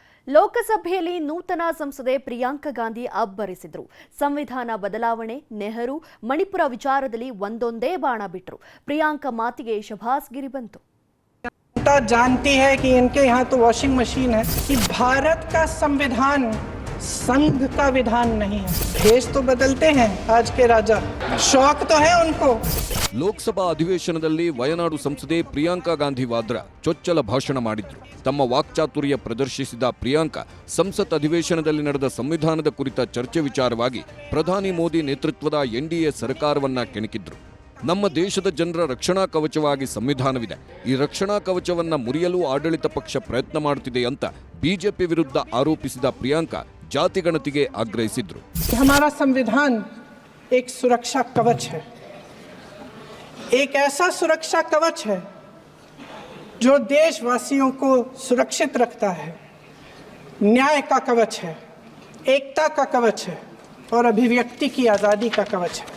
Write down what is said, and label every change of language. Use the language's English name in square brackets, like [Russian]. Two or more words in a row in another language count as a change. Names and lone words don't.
[Kannada] ಲೋಕಸಭೆಯಲ್ಲಿ ನೂತನ ಸಂಸದೆ ಪ್ರಿಯಾಂಕಾ ಗಾಂಧಿ ಅಬ್ಬರಿಸಿದರು. ಸಂವಿಧಾನ ಬದಲಾವಣೆ, ನೆಹರು, ಮಣಿಪುರ ವಿಚಾರದಲ್ಲಿ ಒಂದೊಂದೇ ಬಾಣ ಬಿಟ್ಟರು. ಪ್ರಿಯಾಂಕಾ ಮಾತಿಗೆ ಶಭಾಸ್ಗಿರಿ ಬಂತು. [Hindi] जानती है कि इनके यहाँ तो [English] washing machine [Hindi] है कि भारत का संविधान संघ का विधान नहीं है. भेष तो बदलते हैं आज के राजा, शौक तो है उनको. [Kannada] ಲೋಕಸಭಾ ಅಧಿವೇಶನದಲ್ಲಿ ವಯನಾಡು ಸಂಸದೆ ಪ್ರಿಯಾಂಕಾ ಗಾಂಧಿ ವಾದ್ರಾ ಚೊಚ್ಚಲ ಭಾಷಣ ಮಾಡಿದ್ರು. ತಮ್ಮ ವಾಕ್ಚಾತುರ್ಯ ಪ್ರದರ್ಶಿಸಿದ ಪ್ರಿಯಾಂಕಾ ಸಂಸತ್ ಅಧಿವೇಶನದಲ್ಲಿ ನಡೆದ ಸಂವಿಧಾನದ ಕುರಿತ ಚರ್ಚೆ ವಿಚಾರವಾಗಿ ಪ್ರಧಾನಿ ಮೋದಿ ನೇತೃತ್ವದ ಎನ್ಡಿಎ ಸರ್ಕಾರವನ್ನ ಕೆಣಕಿದ್ರು. ನಮ್ಮ ದೇಶದ ಜನರ ರಕ್ಷಣಾ ಕವಚವಾಗಿ ಸಂವಿಧಾನವಿದೆ. ಈ ರಕ್ಷಣಾ ಕವಚವನ್ನ ಮುರಿಯಲು ಆಡಳಿತ ಪಕ್ಷ ಪ್ರಯತ್ನ ಮಾಡುತ್ತಿದೆ ಅಂತ ಬಿಜೆಪಿ ವಿರುದ್ಧ ಆರೋಪಿಸಿದ ಪ್ರಿಯಾಂಕಾ ಜಾತಿಗಣತಿಗೆ ಆಗ್ರಹಿಸಿದ್ರು. [Hindi] हमारा संविधान एक सुरक्षा कवच है, एक ऐसा सुरक्षा कवच है जो देशवासियों को सुरक्षित रखता है. न्याय का कवच है, एकता का कवच है और अभिव्यक्ति की आज़ादी का कवच है.